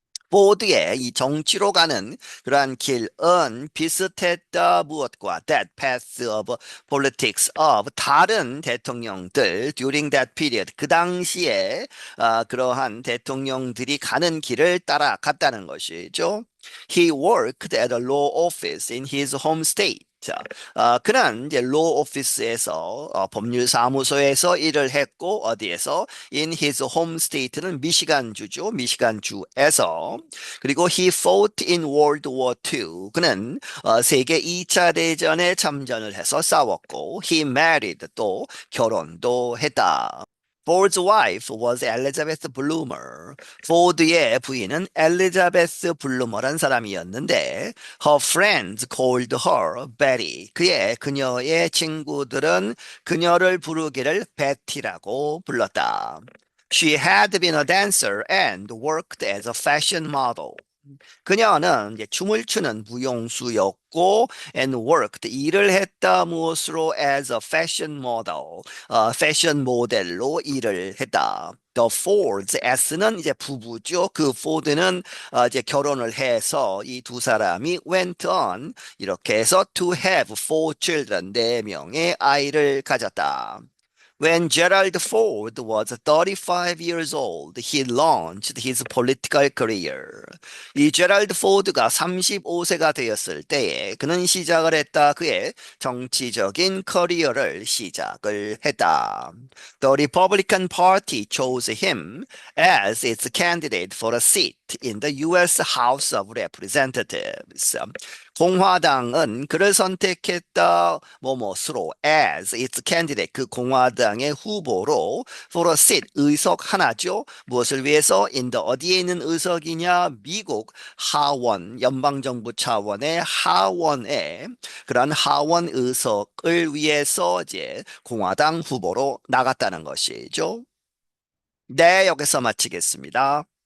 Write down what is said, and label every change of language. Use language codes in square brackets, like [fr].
[ko] 포드의 이 정치로 가는 그러한 길은 비슷했다 무엇과 [en] that path of politics of [ko] 다른 대통령들 [en] during that period [ko] 그 당시에 그러한 대통령들이 가는 길을 따라갔다는 것이죠. [en] He worked at a law office in his home state. [ko] 자, 그는 이제 law office에서 법률 사무소에서 일을 했고 어디에서 in his home state는 미시간 주죠. 미시간 주에서 그리고 [en] he fought in World War II. [ko] 그는 세계 2차 대전에 참전을 해서 싸웠고 [en] he married [ko] 또 결혼도 했다. [en] Ford's wife was Elizabeth Bloomer. [ko] 포드의 부인은 엘리자베스 블루머란 사람이었는데 [en] her friends called her Betty. [ko] 그녀의 친구들은 그녀를 부르기를 베티라고 불렀다. [en] She had been a dancer and worked as a fashion model. [ko] 그녀는 이제 춤을 추는 무용수였고 [en] and worked [ko] 일을 했다 무엇으로 [en] as a fashion model [ko] 패션 모델로 일을 했다. The Fords S는 이제 부부죠. 그 포드는 이제 결혼을 해서 이 두 사람이 [en] went on [ko] 이렇게 해서 [en] to have four children [ko] 네 명의 아이를 가졌다. [en] When Gerald Ford was 35 years old, he launched his political career. [ko] 이 제랄드 포드가 35세가 되었을 때에 그는 시작을 했다. 그의 정치적인 커리어를 시작을 했다. [en] The Republican Party chose him as its candidate for a seat in the U.S. House of Representatives. [ko] 공화당은 그를 선택했다. 뭐뭐스로 [en] as its candidate [ko] 그 공화당의 후보로 [en] for a seat [ko] 의석 하나죠. 무엇을 위해서 in the 어디에 있는 의석이냐? 미국 하원 연방정부 차원의 하원에 그런 하원 의석을 위해서 이제 공화당 후보로 나갔다는 것이죠. 네, 여기서 마치겠습니다.